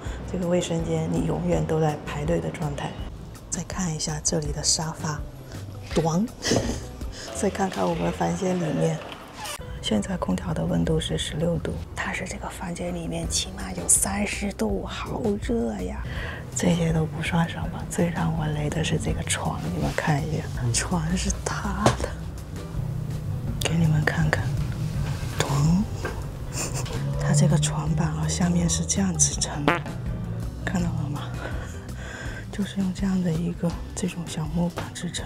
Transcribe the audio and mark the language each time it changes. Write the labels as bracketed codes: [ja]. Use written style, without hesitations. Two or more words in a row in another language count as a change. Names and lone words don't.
[zh] 這個衛生間你永遠都在排隊的狀態。再看一下這裡的沙發，再看看我們房間裡面。現在空調的溫度是16度，但是這個房間裡面起碼有30度，好熱呀！這些都不算什麼，最讓我雷的是這個床，你們看一下，床是塌的，給你們看看，它這個床板啊，下面是這樣支撐的，看到了嗎？就是用這樣的一個這種小木板支撐的。